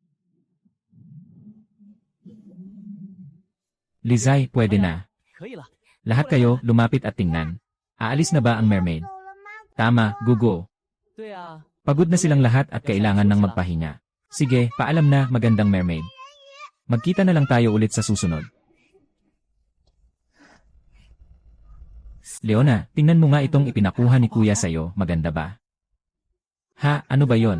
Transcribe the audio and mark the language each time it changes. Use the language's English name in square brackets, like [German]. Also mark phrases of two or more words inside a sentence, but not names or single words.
[Filipino] Lizay, pwede na. [Chinese] 可以了。 [Filipino] Lahat kayo, lumapit at tingnan. Aalis na ba ang mermaid? Tama, Gugu. [Chinese] 对啊， [Filipino] Pagod na silang lahat at kailangan ng magpahinga. Sige, paalam na, magandang mermaid. Magkita na lang tayo ulit sa susunod. Leona, tingnan mo nga itong ipinakuha ni Kuya sa'yo, maganda ba? Ha, ano ba yon?